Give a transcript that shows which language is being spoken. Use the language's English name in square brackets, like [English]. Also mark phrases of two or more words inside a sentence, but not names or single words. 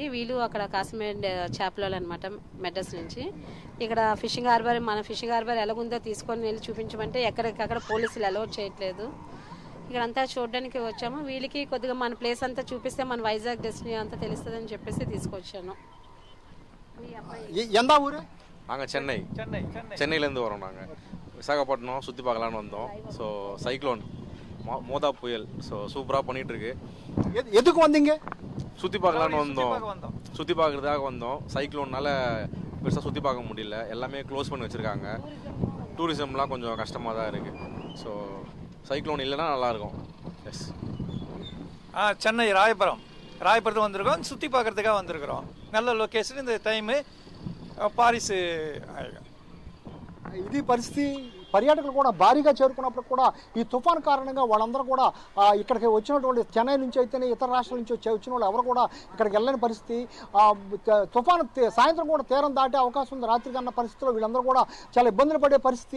[Telugu] వీళ్ళు అక్కడ కాశ్మీర్ చేపలు అనమాట, మెడ్రస్ నుంచి. ఇక్కడ [English] fishing harbour, [Telugu] మన [English] fishing harbour [Telugu] ఎలాగుందో తీసుకొని వెళ్ళి చూపించమంటే ఎక్కడికక్కడ పోలీసులు అలౌ చేయట్లేదు. ఇక్కడ అంతా చూడడానికి వచ్చాము. వీళ్ళకి కొద్దిగా మన ప్లేస్ అంతా చూపిస్తే మన వైజాగ్ డెస్టినీ అంతా తెలుస్తుందని చెప్పేసి తీసుకొచ్చాను. [Tamil] நாங்கள் சென்னையிலேருந்து வரோம். நாங்கள் விசாகப்பட்டினம் சுற்றி பார்க்கலான்னு வந்தோம். [English] so cyclone [Tamil] மோதா புயல் ஸோ சூப்பராக பண்ணிகிட்டு இருக்கு. எதுக்கு வந்தீங்க? சுற்றி பார்க்கலான்னு வந்தோம். சுற்றி பார்க்குறதுக்காக வந்தோம். சைக்ளோன்னால பெருசாக சுற்றி பார்க்க முடியல. எல்லாமே க்ளோஸ் பண்ணி வச்சுருக்காங்க. டூரிசம்லாம் கொஞ்சம் கஷ்டமாக தான் இருக்குது. [English] so cyclone [Tamil] இல்லைன்னா நல்லாயிருக்கும். எஸ். சென்னை ராயபுரத்துக்கு வந்திருக்கோம். சுற்றி பார்க்குறதுக்காக வந்திருக்கிறோம். நல்ல லொக்கேஷன். இந்த டைமு பாரிஸ் [Telugu] ఇది పరిస్థితి. పర్యాటకులు కూడా భారీగా చేరుకున్నప్పుడు కూడా ఈ తుఫాన్ కారణంగా వాళ్ళందరూ కూడా ఇక్కడికి వచ్చినటువంటి చెన్నై నుంచి అయితేనే ఇతర రాష్ట్రాల నుంచి వచ్చిన వాళ్ళు ఎవరు కూడా ఇక్కడికి వెళ్ళని పరిస్థితి. తుఫాను సాయంత్రం కూడా తీరం దాటే అవకాశం ఉంది రాత్రి కన్నా పరిస్థితిలో వీళ్ళందరూ కూడా చాలా ఇబ్బందులు పడే పరిస్థితి.